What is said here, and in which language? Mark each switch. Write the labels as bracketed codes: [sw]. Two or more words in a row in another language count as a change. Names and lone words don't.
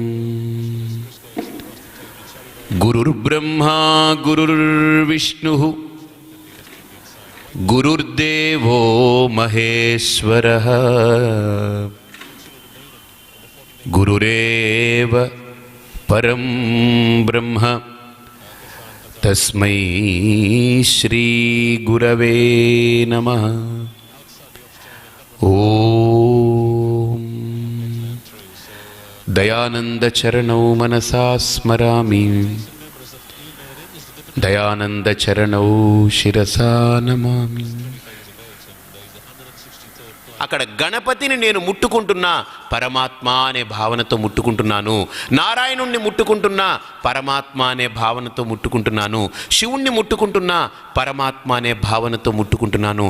[sa] गुरुर्ब्रह्मा गुरुर्विष्णुः गुरुर्देवो महेश्वरः गुरुरेव परं ब्रह्म तस्मै श्री गुरवे नमः। ओम दयानंद चरणौ मनसा स्मरामि दयानंद चरणौ शिरसा नमामि। [te] అక్కడ గణపతిని నేను ముట్టుకుంటున్నా పరమాత్మ అనే భావనతో ముట్టుకుంటున్నాను, నారాయణుణ్ణి ముట్టుకుంటున్నా పరమాత్మ అనే భావనతో ముట్టుకుంటున్నాను, శివుణ్ణి ముట్టుకుంటున్నా పరమాత్మ అనే భావనతో ముట్టుకుంటున్నాను.